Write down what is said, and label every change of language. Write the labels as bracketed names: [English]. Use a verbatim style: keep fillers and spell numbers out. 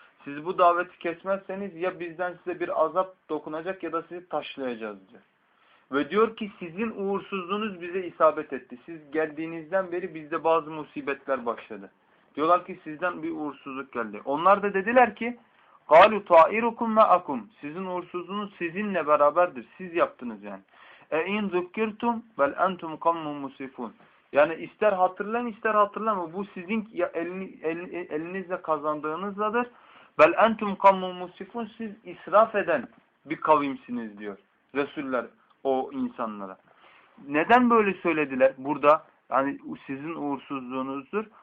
[Turkish] Siz bu daveti kesmezseniz ya bizden size bir azap dokunacak ya da sizi taşlayacağız diyor. Ve diyor ki sizin uğursuzluğunuz bize isabet etti. Siz geldiğinizden beri bizde bazı musibetler başladı. Diyorlar ki sizden bir uğursuzluk geldi. Onlar da dediler ki [Arabic] قَالُوا طَائِرُكُمْ مَعَكُمْ [Turkish] Sizin uğursuzluğunuz sizinle beraberdir. Siz yaptınız yani. [Arabic] اَاِنْ ذُكِّرْتُمْ بَلْ اَنْتُمْ قَوْمٌ مُسْرِفُونَ [Turkish] Yani ister hatırlayın ister hatırlamayın. Bu sizin elinizle kazandığınızladır. [Arabic] بَلْ اَنْتُمْ قَوْمٌ مُسْرِفُونَ [Turkish] Siz israf eden bir kavimsiniz diyor Resuller o insanlara. Neden böyle söylediler? Burada yani sizin uğursuzluğunuzdur.